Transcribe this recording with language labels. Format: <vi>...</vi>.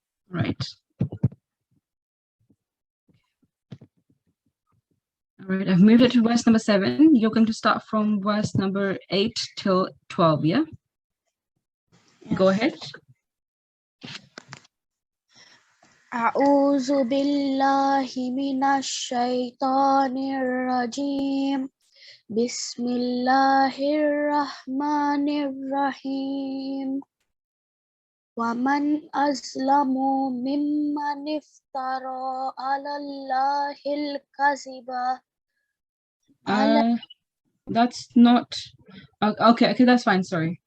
<en>Right. All right, I've moved it to verse number 7. You're going to start from verse number 8 till 12, yeah? Yes. Go ahead.</en> <ar>أعوذ بالله من الشيطان الرجيم بسم الله الرحمن الرحيم ومن أظلم ممن افترى على الله الكذب</ar> <en>That's not okay, that's fine, sorry.</en>